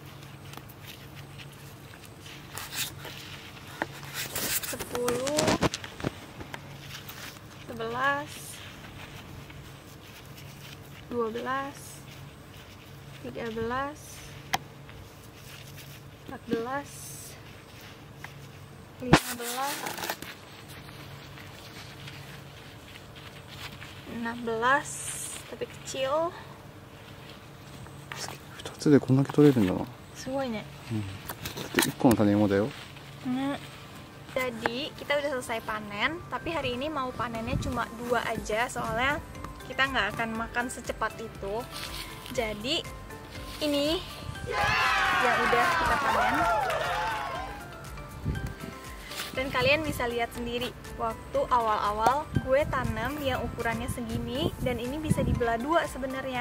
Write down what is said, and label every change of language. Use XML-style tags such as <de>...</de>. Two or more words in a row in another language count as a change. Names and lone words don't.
<id>10, 11, 12, 13, 14, 15, 16, tapi kecil.</id> <ja>2 つでこんだけ取れるんだな。すごいね。だって1個の種芋だよ。</ja> <id>Jadi kita udah selesai panen, tapi hari ini mau panennya cuma 2 aja, soalnya kita nggak akan makan secepat itu. Jadi ini yang udah kita panen. Dan kalian bisa lihat sendiri, waktu awal-awal gue tanam yang ukurannya segini, dan ini bisa dibelah 2 sebenarnya.</id>